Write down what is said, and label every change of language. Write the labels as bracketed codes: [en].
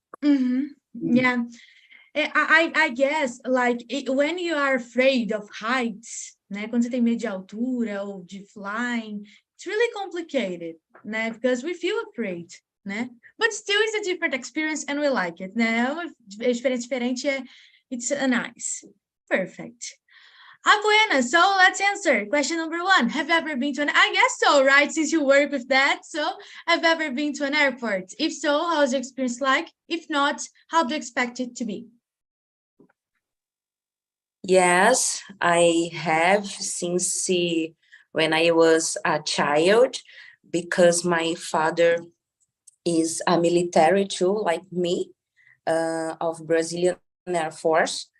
[en] Yeah. I guess, like, when you are afraid of heights, né? [pt] Quando você tem medo de altura ou de [en] flying, it's really complicated, né? Because we feel afraid, né? But still it's a different experience and we like it, né? [pt] É uma experiência diferente, [en] it's nice. Perfect. Apoena, so let's answer. Question number 1. Have you ever been to I guess so, right? Since you work with that. So, have you ever been to an airport? If so, how's your experience like? If not, how do you expect it to be? Yes, I have since when I was a child, because my father is a military too, like me, of Brazilian Air Force.